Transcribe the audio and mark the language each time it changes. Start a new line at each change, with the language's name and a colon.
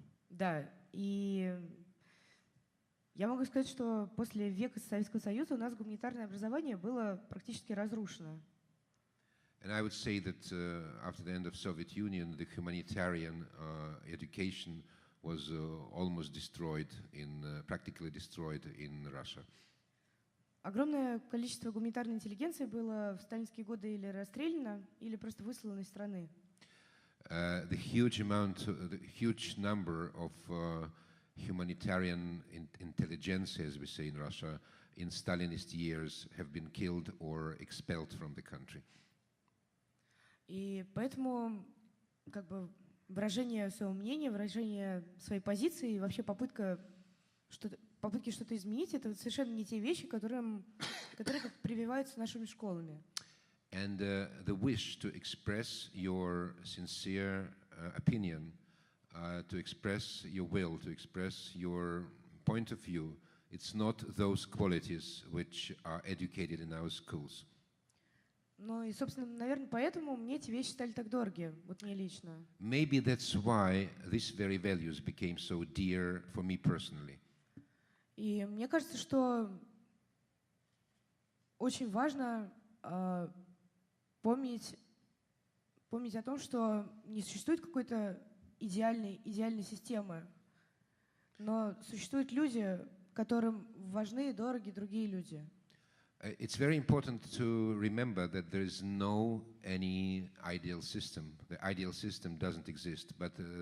Russian: Да, и я могу сказать, что после века Советского Союза у нас гуманитарное образование было практически разрушено.
English: And I would say that after the end of Soviet Union, the humanitarian education was almost destroyed, practically destroyed in Russia.
Russian: Огромное количество гуманитарной интеллигенции было в сталинские годы или расстреляно, или просто выслано из страны.
English: The huge number of humanitarian intelligentsia, as we say in Russia, in Stalinist years have been killed or expelled from the country.
Russian: И поэтому, как бы, выражение своего мнения, выражение своей позиции и вообще попытки что-то изменить, это совершенно не те вещи, которые прививаются нашими школами.
English: And the wish to express your sincere opinion, to express your will, to express your point of view, it's not those qualities which are educated in our schools.
Russian: Ну и, собственно, наверное, поэтому мне эти вещи стали так дороги, вот мне лично.
English: Maybe that's why these very values became so dear for me personally.
Russian: И мне кажется, что очень важно помнить о том, что не существует какой-то идеальной системы, но существуют люди, которым важны и дороги другие люди.
English: It's very important to remember that there is no any ideal system. The ideal system doesn't exist, but